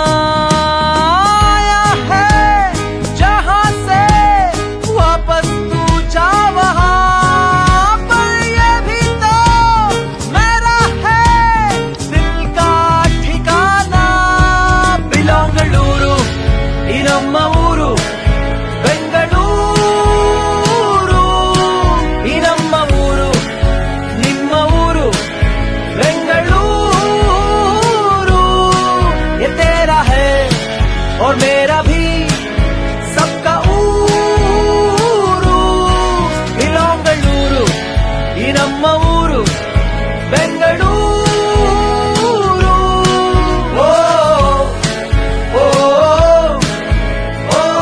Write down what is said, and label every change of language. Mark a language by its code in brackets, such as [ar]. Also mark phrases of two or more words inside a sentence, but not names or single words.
[hi] आया है जहां से वापस तू जा वहां, पर ये भी तो मेरा है दिल का ठिकाना. [kn] बिलोंगलूरू ಈ ನಮ್ಮ ಊರು ಬೆಂಗಳೂರು. ಈ ನಮ್ಮ ಊರು ನಿಮ್ಮ ಊರು ಬೆಂಗಳೂರು. [hi] और मेरा भी सबका ಊರು. [kn] ಬಿಲೋಂಗಳೂರು ಈ ನಮ್ಮ ಊರು ಬೆಂಗಳೂರು. ಓ ಓ ಓ